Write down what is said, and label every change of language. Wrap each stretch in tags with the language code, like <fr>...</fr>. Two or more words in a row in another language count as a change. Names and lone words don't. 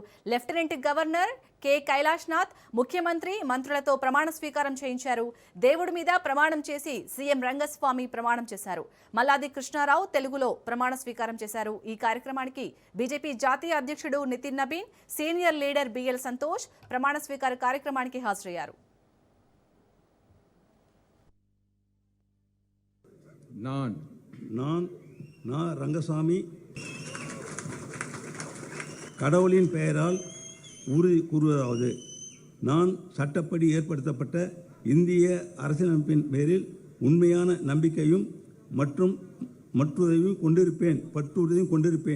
<te>లెఫ్టినెంట్ గవర్నర్ కె కైలాష్నాథ్ ముఖ్యమంత్రి మంత్రులతో ప్రమాణ స్వీకారం చేయించారు. దేవుడి మీద ప్రమాణం చేసి సీఎం రంగస్వామి ప్రమాణం చేశారు. మల్లాది కృష్ణారావు తెలుగులో ప్రమాణ స్వీకారం చేశారు. ఈ కార్యక్రమానికి బీజేపీ జాతీయ అధ్యక్షుడు నితిన్ నబీన్, సీనియర్ లీడర్ బిఎల్ సంతోష్ ప్రమాణ స్వీకార కార్యక్రమానికి హాజరయ్యారు.</te> <ta>நான் ரங்கசாமி கடவுளின் பெயரால் உறுதி கூறுவதாவது, நான் சட்டப்படி ஏற்படுத்தப்பட்ட இந்திய அரசியலமைப்பின் பேரில் உண்மையான நம்பிக்கையும் மற்றுதையும் கொண்டிருப்பேன்.</ta>